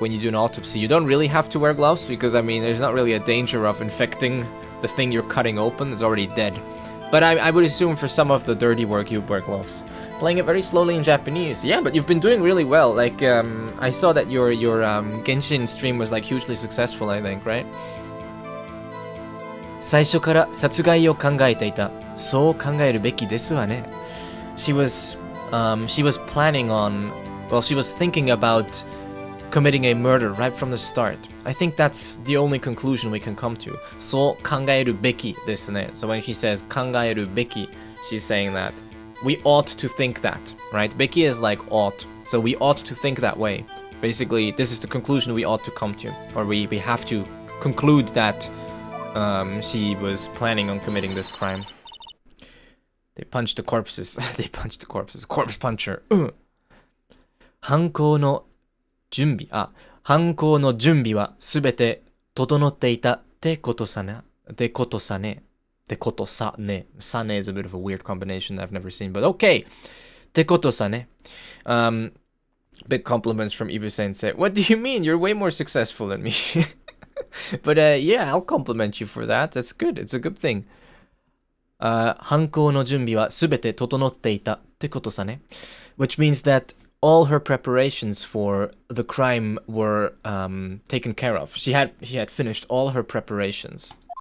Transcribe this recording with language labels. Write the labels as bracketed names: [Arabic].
[English] When you do an autopsy, you don't really have to wear gloves because, I mean, there's not really a danger of infecting the thing you're cutting open. It's already dead. But I would assume for some of the dirty work you wear gloves. Playing it very slowly in Japanese. Yeah, but you've been doing really well. Like, I saw that your Genshin stream was like hugely successful, I think, right? [Japanese] 最初から殺害を考えていた。そう考えるべきですわね。 [English] She was planning on, well, she was thinking about committing a murder right from the start. I think that's the only conclusion we can come to. [Japanese] そう考えるべきですね. [English] So when she says 考えるべき, she's saying that we ought to think that, right? べき is like ought. So we ought to think that way. Basically, this is the conclusion we ought to come to. Or we have to conclude that she was planning on committing this crime. They punched the corpses. They punched the corpses. Corpse puncher. [Japanese] 犯行の準備。犯行の準備はすべて整っていたってことさね。ってことさね。ってことさね。 [English] さね is a bit of a weird combination that I've never seen, but okay. [Japanese] ってことさね. [English] Big compliments from Ibu Sensei. What do you mean? You're way more successful than me. But yeah, I'll compliment you for that. That's good. It's a good thing. [Japanese] 犯行の準備はすべて整っていたってことさね. [English] Which means that all her preparations for the crime were taken care of. She had finished all her preparations.